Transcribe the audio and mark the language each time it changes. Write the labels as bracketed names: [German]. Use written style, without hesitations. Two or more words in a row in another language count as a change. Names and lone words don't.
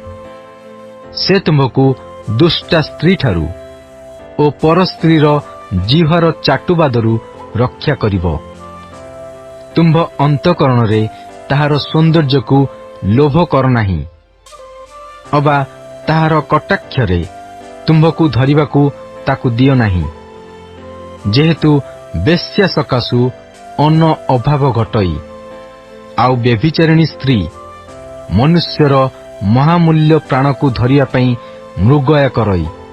[Odia] ସେ ତୁମ୍ଭକୁ ଦୁଷ୍ଟା ସ୍ତ୍ରୀ ଠାରୁ ଓ ପର ସ୍ତ୍ରୀର ଜିହ୍ୱାର ଚାଟୁବାଦରୁ ରକ୍ଷା କରିବ। ତୁମ୍ଭ ଅନ୍ତଃକରଣରେ ତାହାର ସୌନ୍ଦର୍ଯ୍ୟକୁ ଲୋଭ କର ନାହିଁ, ଅବା ତାହାର କଟାକ୍ଷରେ ତୁମ୍ଭକୁ ଧରିବାକୁ ତାକୁ ଦିଅ ନାହିଁ, ଯେହେତୁ ବେଶ୍ୟା ସକାଶୁ ଅନ୍ନ ଅଭାବ ଘଟଇ, ଆଉ ବ୍ୟଭିଚାରିଣୀ ସ୍ତ୍ରୀ ମନୁଷ୍ୟର ମହାମୂଲ୍ୟ ପ୍ରାଣକୁ ଧରିବା ପାଇଁ ମୃଗୟା କରଇ।